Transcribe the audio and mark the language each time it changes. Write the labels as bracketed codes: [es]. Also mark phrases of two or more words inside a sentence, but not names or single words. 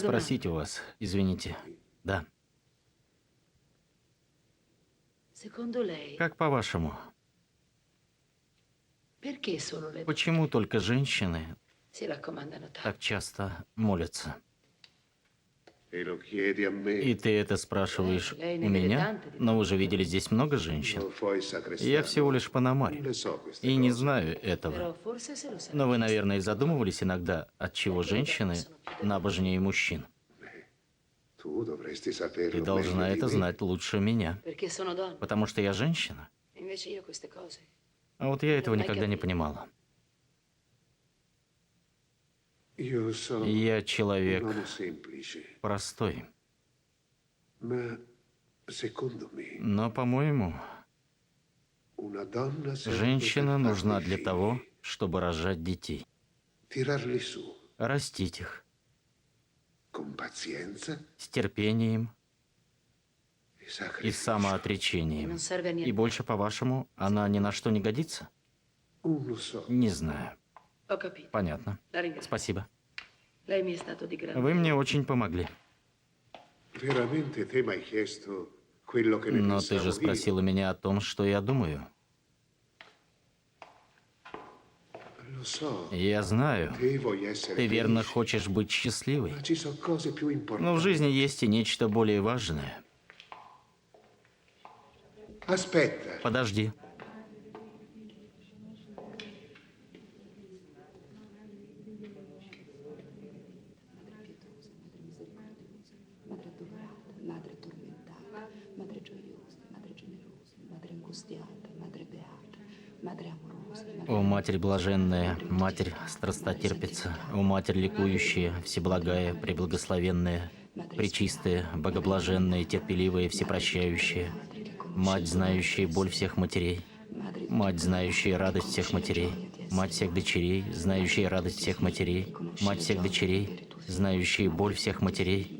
[ru] спросить у вас. Извините. Да. [it] domanda. Secondo lei, [ru] Как по-вашему, [it] perché solo le donne [ru] почему только женщины [it] si raccomandano tanto? [ru] так часто молятся? [it] E lo chiedi a me. [ru] И ты это спрашиваешь у меня? Но вы же видели здесь много женщин. [it] Non fai sacrestano. [ru] Я всего лишь [it] Non [ru] пономарь. [it] le so queste [ru] И не [it] cose. [ru] знаю этого. [it] Però forse se lo sa. [ru] Но вы, наверное, задумывались иногда, от чего женщины набожнее мужчин. [it] Tu dovresti saperlo [ru] Ты должна [it] meglio di [ru] это [it] me. [ru] знать лучше меня. [it] Perché sono donna. [ru] Потому что я женщина. [it] Invece io queste cose. [ru] А вот я этого никогда не понимала. [it] Io sono [ru] Я [it] un [ru] человек [it] uomo semplice, [ru] простой. [it] ma secondo me [ru] Но, по-моему, [it] una donna serve [ru] женщина [it] per [ru] нужна [it] fare [ru] для [it] figli, [ru] того, чтобы рожать детей. [it] tirarli su [ru] Растить их [it] con pazienza [ru] с терпением [it] e [ru] и [it] sacrificio. [ru] самоотречением. [it] Non serve a [ru] И [it] niente. [ru] больше, по-вашему, она ни на что не годится? [it] Non lo so. [ru] Не знаю. [it] Ho capito. [ru] Понятно. [it] La ringrazio. [ru] Спасибо. [it] Lei mi è stato di grande. [ru] Вы мне очень помогли. [it] Veramente te mi hai chiesto quello che ne [ru] Но ты же [it] pensavo io. [ru] спросила меня о том, что я думаю. [it] Lo so, [ru] Я знаю, [it] te vuoi essere [ru] ты верно [it] felice, [ru] хочешь быть счастливой. [it] ma ci sono cose più [ru] Но в [it] importanti. [ru] жизни есть и нечто более важное. [it] Aspetta, [ru] Подожди. [it] Madre adorata, madre tormentata, madre gioiosa, madre generosa, madre angustiata, madre beata, madre amorosa, [ru] О, Матерь блаженная, Матерь страстотерпица, о, Матерь ликующая, всеблагая, преблагословенная, пречистая, богоблаженная, терпеливая, всепрощающая, Мать, знающая боль всех матерей, [it] madre [ru] Мать, знающая радость всех матерей. Мать всех дочерей, знающая радость всех матерей. Мать всех дочерей, знающая боль всех матерей.